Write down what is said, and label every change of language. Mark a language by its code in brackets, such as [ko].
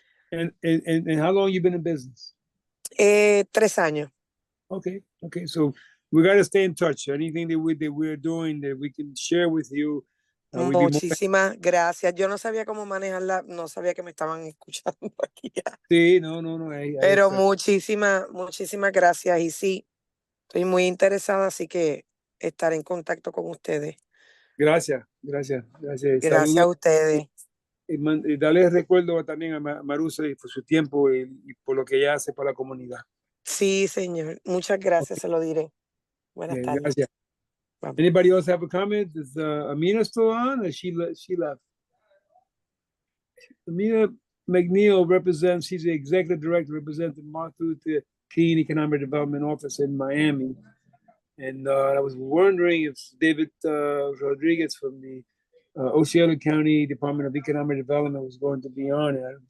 [en] And how long you been in business? [es] 3 años. [en] Okay, so we got to stay in touch. Anything that we're doing that we can share with you. [es] Muchísimas gracias. Yo no sabía cómo manejarla, no sabía que me estaban escuchando aquí ya. Sí, no. Pero muchísimas gracias. Y sí, estoy muy interesada, así que estaré en contacto con ustedes. Gracias. Gracias a ustedes. Y darles recuerdo también a Marusa y por su tiempo y por lo que ella hace para la comunidad. Sí, señor. Muchas gracias, se lo diré. Buenas tardes. Gracias. [en] Bye. Anybody else have a comment? Is Amina still on or she left? Amina McNeil represents, she's the executive director representing Martin Luther King Economic Development Office in Miami. And I was wondering if David Rodriguez from the Osceola County Department of Economic Development was going to be on it.